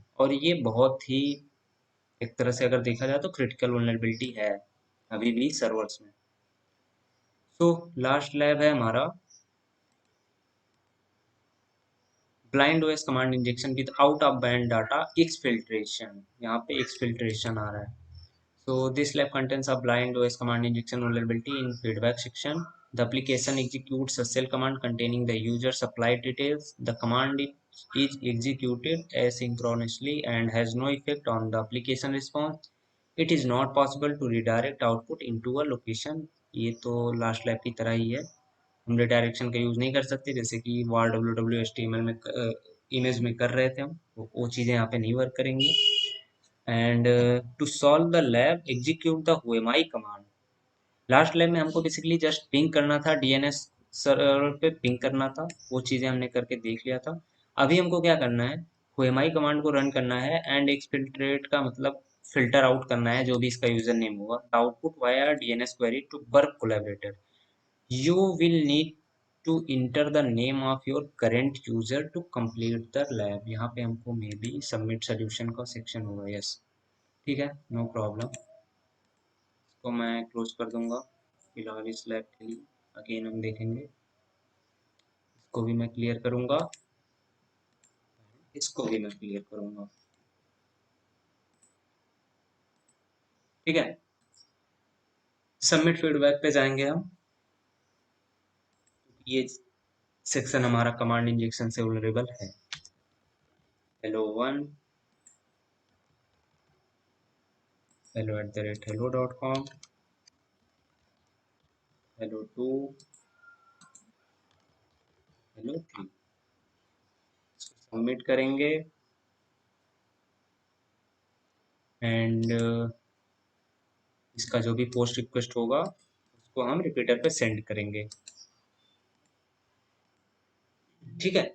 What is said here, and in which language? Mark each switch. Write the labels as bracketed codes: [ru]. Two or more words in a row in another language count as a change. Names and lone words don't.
[hi] और ये बहुत ही, एक तरह से अगर देखा जाए तो [en] critical vulnerability [hi] है अभी भी सर्वर्स में. तो [en] last lab [hi] है हमारा [en] blind OS command injection with out of band data exfiltration. [hi] यहाँ पे एक्सफिल्ट्रेशन आ रहा है. [en] So this lab contains a blind OS command injection vulnerability in feedback section. The application executes a shell command containing the user supply details. The command is executed asynchronously and has no effect on the application response. It is not possible to redirect output into a location. [hi] ये तो [en] last lab [hi] की तरह ही है. हम रिडायरेक्शन का यूज़ नहीं कर सकते, जैसे कि var www html में इमेज में कर रहे थे हम, वो चीज़ें यहाँ पे नहीं वर्क करेंगी। [en] and to solve the lab execute the whoami command. last lab [hi] में हमको बेसिकली [en] just ping [hi] करना था, [en] DNS server [hi] पे पिंग करना था, वो चीज़ें हमने करके देख लिया था। अभी हमको क्या करना है, [en] whoami command [hi] को रन करना है [en] and exfiltrate [hi] का मतलब [en] filter out [hi] करना है जो भी इसका [en] user name [hi] होगा, [en] output via DNS query to work collaborator. You will need to enter the name of your current user to complete the lab। [hi] यहाँ पे हमको [en] maybe submit solution [hi] का सेक्शन होगा, यस ठीक है, [en] no problem. [hi] इसको मैं क्लोज कर दूंगा फिलहाल इस लैब के लिए, अगेन हम देखेंगे। इसको भी मैं क्लियर करूंगा, इसको भी मैं क्लियर करूंगा, ठीक है। [en] submit feedback [hi] पे जाएंगे हम, ये सेक्शन हमारा [en] command injection [hi] से वल्नरेबल है। hello1 hello@hello.com hello2 hello3 सबमिट करेंगे एंड इसका जो भी [en] post request [hi] होगा उसको हम रिपीटर पे सेंड करेंगे, ठीक है।